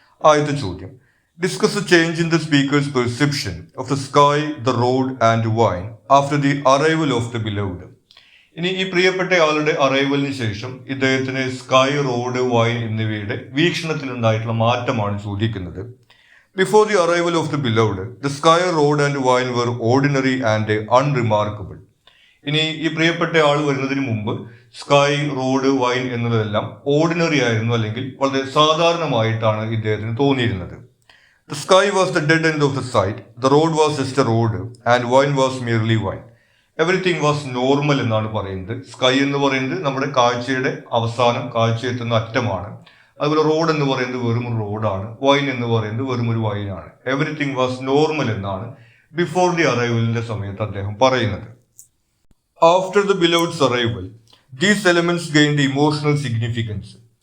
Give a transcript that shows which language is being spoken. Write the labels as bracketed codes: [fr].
[ml] ആദ്യത്തെ ചോദ്യം, [en] Discuss a change in the speaker's perception of the sky, the road and wine after the arrival of the beloved. [ml] ഇനി ഈ പ്രിയപ്പെട്ടയാളുടെ അറൈവലിന് ശേഷം ഇദ്ദേഹത്തിന് sky, road, wine എന്നിവയുടെ വീക്ഷണത്തിലുണ്ടായിട്ടുള്ള മാറ്റമാണ് ചോദിക്കുന്നത്. [en] Before the arrival of the beloved, the sky, road and wine were ordinary and unremarkable. [ml] ഇനി ഈ പ്രിയപ്പെട്ട ആൾ വരുന്നതിന് മുമ്പ് സ്കൈ, റോഡ്, വൈൻ എന്നതെല്ലാം ഓർഡിനറി ആയിരുന്നു, അല്ലെങ്കിൽ വളരെ സാധാരണമായിട്ടാണ് ഇദ്ദേഹത്തിന് തോന്നിയിരുന്നത്. [en] The sky was the dead end of the sight, the road was just a road and wine was merely wine. Everything was normal [ml] എന്നാണ് പറയുന്നത്. സ്കൈ എന്ന് പറയുന്നത് നമ്മുടെ കാഴ്ചയുടെ അവസാനം, കാഴ്ചയെത്തുന്ന അറ്റമാണ്. അതുപോലെ റോഡ് എന്ന് പറയുന്നത് വെറും ഒരു റോഡാണ്, വൈൻ എന്ന് പറയുന്നത് വെറും ഒരു വൈനാണ്. [en] everything was normal [ml] എന്നാണ് ബിഫോർ ദി അറൈവലിന്റെ സമയത്ത് അദ്ദേഹം പറയുന്നത്. [en] After the beloved's arrival these elements gain the emotional significance.